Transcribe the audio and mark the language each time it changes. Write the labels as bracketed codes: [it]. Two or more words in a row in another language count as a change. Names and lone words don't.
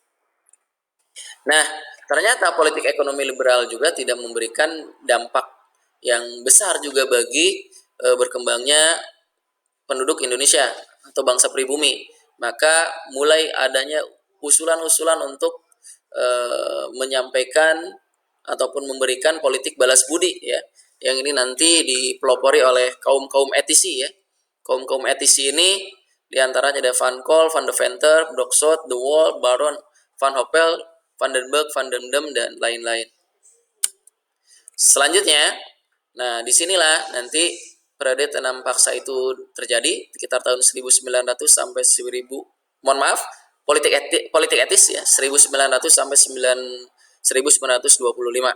[id] Nah, ternyata politik ekonomi liberal juga tidak memberikan dampak yang besar juga bagi berkembangnya penduduk Indonesia atau bangsa pribumi. Maka mulai adanya usulan-usulan untuk menyampaikan ataupun memberikan politik balas budi, ya, yang ini nanti dipelopori oleh kaum-kaum etisi, ya. Kaum-kaum etisi ini diantaranya ada Van Kol, Van de Venter, Brockshot, De Waal, Baron, Van Hoppel, Van den Berg, Van den Dam, dan lain-lain. Selanjutnya, nah disinilah nanti periode tanam paksa itu terjadi sekitar tahun 1900 sampai 1000, politik etis, ya, 1900 sampai 1925.